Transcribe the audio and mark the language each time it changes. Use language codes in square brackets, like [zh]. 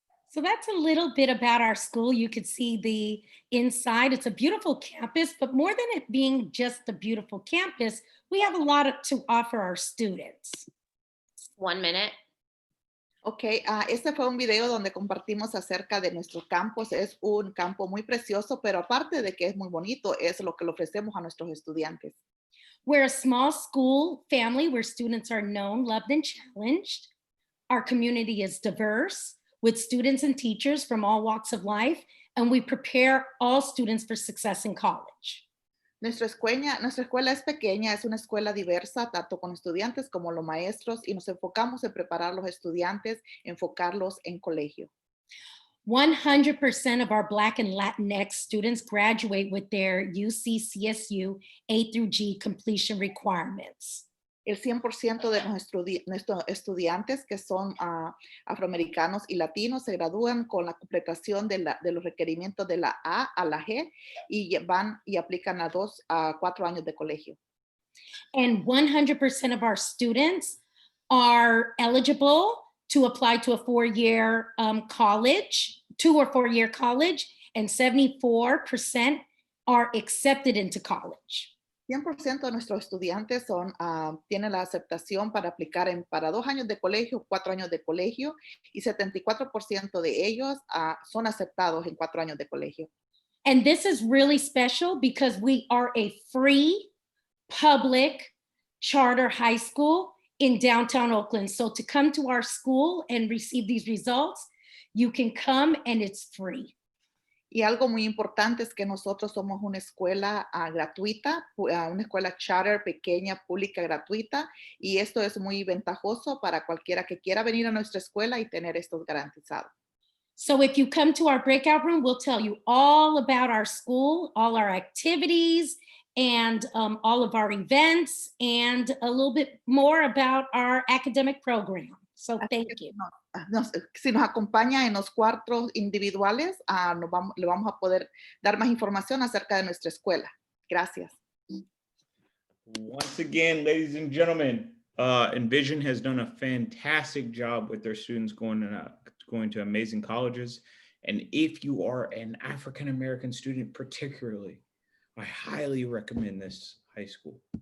[en] So that's a little bit about our school. You could see the inside. It's a beautiful campus, but more than it being just a beautiful campus, we have a lot to offer our students. 1 minute. [es] Ok, este fue un video donde compartimos acerca de nuestro campus. Es un campo muy precioso, pero aparte de que es muy bonito, es lo que le ofrecemos a nuestros estudiantes. [en] We're a small school family where students are known, loved, and challenged. Our community is diverse, with students and teachers from all walks of life, and we prepare all students for success in college. [es] Nuestra escuela es pequeña, es una escuela diversa, tanto con estudiantes como los maestros, y nos enfocamos en preparar a los estudiantes, enfocarlos en colegio. [en] 100% of our Black and Latinx students graduate with their UC-CSU A through G completion requirements. [es] El 100% de nuestros estudiantes que son afroamericanos y latinos se gradúan con la completación de los requerimientos de la A a la G y van y aplican a 2 a 4 años de colegio. [en] And 100% of our students are eligible to apply to a 4-year college 2 or 4 year college, and 74% are accepted into college. [es] 100% de nuestros estudiantes tienen la aceptación para aplicar para 2 años de colegio, 4 años de colegio, y 74% de ellos son aceptados en 4 años de colegio. [en] And this is really special because we are a free public charter high school in downtown Oakland. So to come to our school and receive these results, you can come and it's free. [es] Y algo muy importante es que nosotros somos una escuela gratuita, una escuela charter pequeña, pública, gratuita, y esto es muy ventajoso para cualquiera que quiera venir a nuestra escuela y tener estos garantizados. [en] So if you come to our breakout room, we'll tell you all about our school, all our activities, and all of our events, and a little bit more about our academic program. So thank you. [es] Si nos acompaña en los cuartos individuales, le vamos a poder dar más información acerca de nuestra escuela. Gracias. [en] Once again, ladies and gentlemen, Envision has done a fantastic job with their students going to amazing colleges. And if you are an African-American student particularly, I highly recommend this high school.